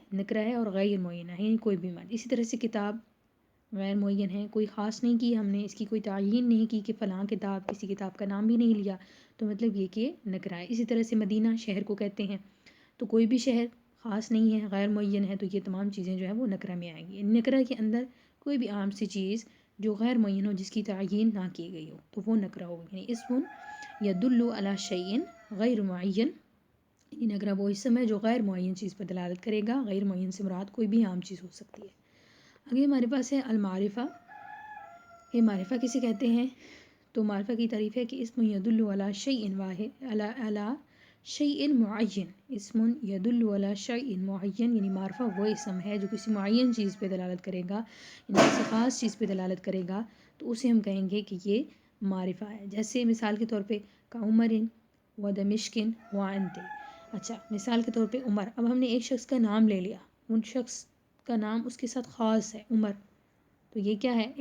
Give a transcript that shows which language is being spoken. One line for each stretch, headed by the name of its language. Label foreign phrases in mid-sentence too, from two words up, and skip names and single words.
Urdu: نکرہ ہے اور غیر معین ہے، یعنی کوئی بھی مرد۔ اسی طرح سے کتاب غیر معین ہے، کوئی خاص نہیں کی ہم نے، اس کی کوئی تعین نہیں کی کہ فلاں کتاب، کسی کتاب کا نام بھی نہیں لیا، تو مطلب یہ کہ نکرہ ہے۔ اسی طرح سے مدینہ شہر کو کہتے ہیں، تو کوئی بھی شہر خاص نہیں ہے، غیر معین ہے، تو یہ تمام چیزیں جو ہے وہ نکرہ میں آئیں گی۔ نکرہ کے اندر کوئی بھی عام سی چیز جو غیر معین ہو، جس کی تعین نہ کی گئی ہو، تو وہ نکرہ ہوگا۔ یعنی
Arabic: اسم یدل علی شیء غیر معین،
Urdu: یعنی نکرہ وہ اسم ہے جو غیر معین چیز پر دلالت کرے گا۔ غیر معین سے مراد کوئی بھی عام چیز ہو سکتی ہے۔ آگے ہمارے پاس ہے المعرفہ۔ یہ معرفہ کسے کہتے ہیں؟ تو معرفہ کی تعریف ہے کہ
Arabic: اسم یدل علی شیء واحد علی شیء معین، اسم یدل علی شیء معین،
Urdu: یعنی معرفہ وہ اسم ہے جو کسی معین چیز پہ دلالت کرے گا، یعنی کسی خاص چیز پہ دلالت کرے گا، تو اسے ہم کہیں گے کہ یہ معرفہ ہے۔ جیسے مثال کے طور پہ
Arabic: کعمر و دمشق و انت۔
Urdu: اچھا، مثال کے طور پہ عمر، اب ہم نے ایک شخص کا نام لے لیا، ان شخص کا نام اس کے ساتھ خاص ہے عمر، تو یہ کیا ہے؟